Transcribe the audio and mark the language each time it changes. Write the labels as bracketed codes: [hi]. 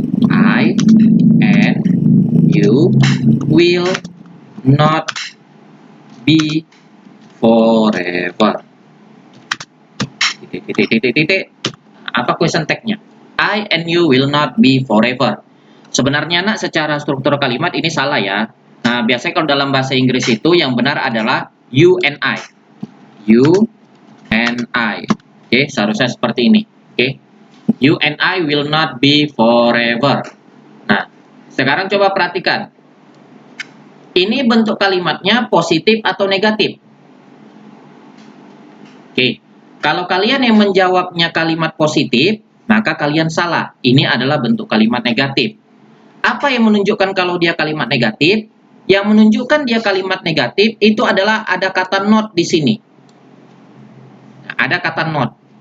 [en] I and you will not be forever. [id] Titik. Apa question tag-nya? [en] I and you will not be forever. [id] Sebenarnya anak secara struktur kalimat ini salah ya. Nah, biasanya kalau dalam bahasa Inggris itu yang benar adalah you and I. [en] You and I. [id] Oke, seharusnya seperti ini. Oke. [en] You and I will not be forever. [id] Nah, sekarang coba perhatikan. Ini bentuk kalimatnya positif atau negatif? Oke. Kalau kalian yang menjawabnya kalimat positif, maka kalian salah. Ini adalah bentuk kalimat negatif. Apa yang menunjukkan kalau dia kalimat negatif? Yang menunjukkan dia kalimat negatif itu adalah ada kata not di sini. ada kata not.